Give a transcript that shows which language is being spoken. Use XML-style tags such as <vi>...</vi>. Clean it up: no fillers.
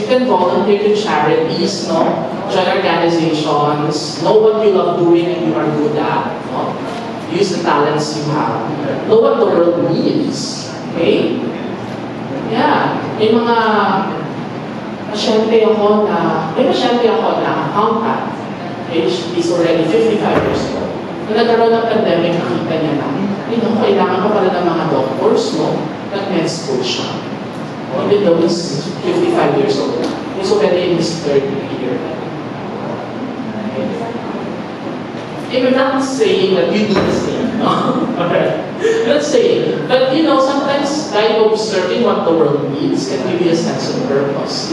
<en>You can volunteer to charities, no? Join organizations, know what you love doing and you are good at, no? Use the talents you have. Know what the world needs, okay?</en> <tl>Yeah, may mga pasyente ako na accountant.</tl> <en>Okay, he's already 55 years old.</en> <tl>Nung nagkaroon ng pandemic, nakita niya na, kailangan pa pala ng mga doctors, no? Nag-med school siya.</tl> <en>Even though he's 55 years old, he's already in his third year. I'm not saying that you do the same, no? Okay. I'm not saying. But you know, sometimes by observing what the world needs can give you a sense of purpose.</en>